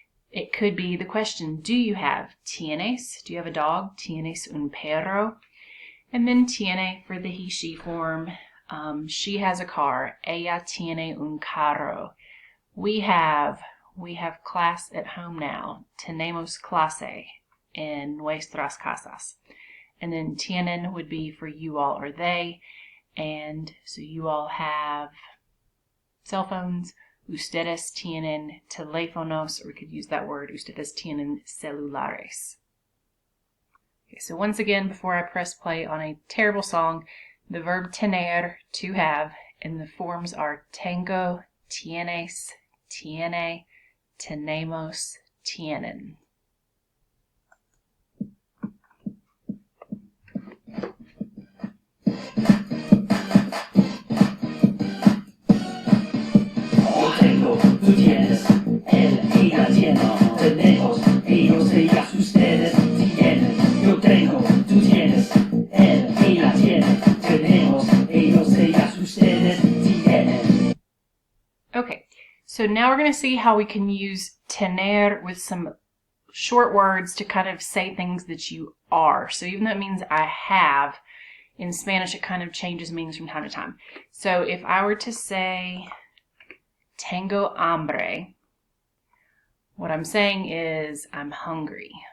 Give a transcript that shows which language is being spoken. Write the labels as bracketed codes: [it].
[en] It could be the question, do you have? [es] Tienes, [en] do you have a dog? [es] Tienes un perro? [en] And then [es] tiene [en] for the he, she form. She has a car. [es] Ella tiene un carro. [en] We have class at home now. [es] Tenemos clase en nuestras casas. [en] And then tienen would be for you all or they. And so you all have cell phones. [es] Ustedes tienen teléfonos, [en] or we could use that word. [es] Ustedes tienen celulares. [en] Okay, so once again, before I press play on a terrible song, the verb tener, to have, and the forms are [es] tengo, tienes, tiene, tenemos, tienen. Tú tienes, él, ella tiene, tenemos, ellos, ellas, ustedes tienen. Yo tengo, tú tienes, él, ella tiene, tenemos, ellos, ellas, ustedes tienen. [en] Okay, so now we're going to see how we can use tener with some short words to kind of say things that you are. So even though it means I have, in Spanish it kind of changes meanings from time to time. So if I were to say [es] tengo hambre, [en] what I'm saying is I'm hungry.